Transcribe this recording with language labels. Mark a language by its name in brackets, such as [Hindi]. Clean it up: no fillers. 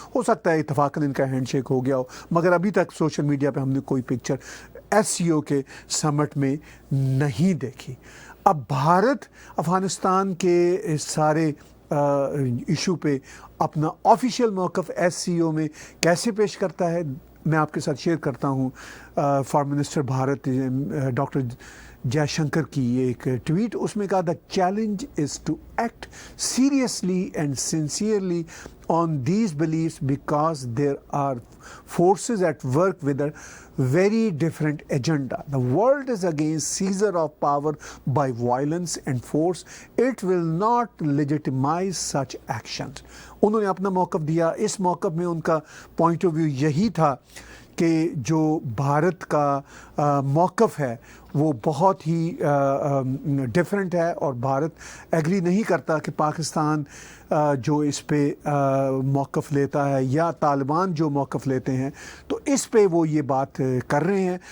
[Urdu] ہو سکتا ہے اتفاقاً ان کا ہینڈ شیک ہو گیا ہو, مگر ابھی تک سوشل میڈیا پہ ہم نے کوئی پکچر SCO کے سمٹ میں نہیں دیکھی. اب بھارت افغانستان کے اس سارے ایشو پہ اپنا آفیشیل موقف SCO میں کیسے پیش کرتا ہے, میں آپ کے ساتھ شیئر کرتا ہوں. Form minister Bharat doctor J Shankar کی ایک ٹویٹ, اس میں کہا [English] the challenge is to act seriously and sincerely on these beliefs because there are forces at work with a very different agenda. The world is against seizure of power by violence and force. It will not legitimize such actions. [Urdu] انہوں نے اپنا موقف دیا. اس موقف میں ان کا point of view یہی تھا کہ جو بھارت کا موقف ہے وہ بہت ہی ڈیفرنٹ ہے, اور بھارت ایگری نہیں کرتا کہ پاکستان جو اس پہ موقف لیتا ہے یا طالبان جو موقف لیتے ہیں, تو اس پہ وہ یہ بات کر رہے ہیں.